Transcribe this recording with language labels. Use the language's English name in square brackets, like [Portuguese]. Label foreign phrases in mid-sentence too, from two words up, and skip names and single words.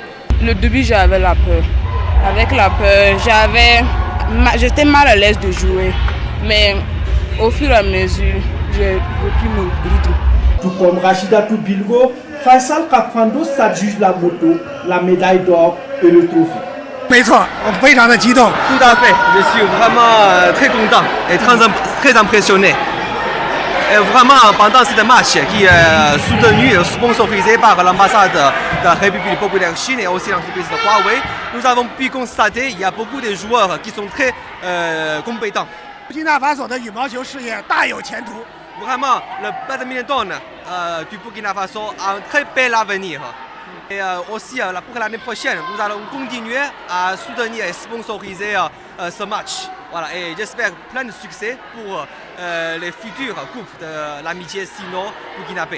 [French] Le début, j'avais la peur. Avec la peur, j'étais mal à l'aise de jouer. Mais au fur et à mesure, j'ai repris mon rythme. Tout comme Rachidatou Bilgo, Faisal Kafando s'adjuge la moto, la médaille d'or et le trophée. [Chinese] 没错，我非常的激动。 [French] Tout à fait, je suis vraiment très content et très impressionné. Et vraiment, pendant ce match qui est soutenu et sponsorisé par l'ambassade de la République populaire Chine et aussi l'entreprise de Huawei, nous avons pu constater qu'il y a beaucoup de joueurs qui sont très compétents. [Chinese] Burkina Faso 的羽毛球事业大有前途。 [French] Vraiment, le badminton du Burkina Faso a un très bel avenir. Et aussi pour l'année prochaine, nous allons continuer à soutenir et sponsoriser ce match. Voilà, et j'espère plein de succès pour les futures coupes de l'amitié sino-burkinabé.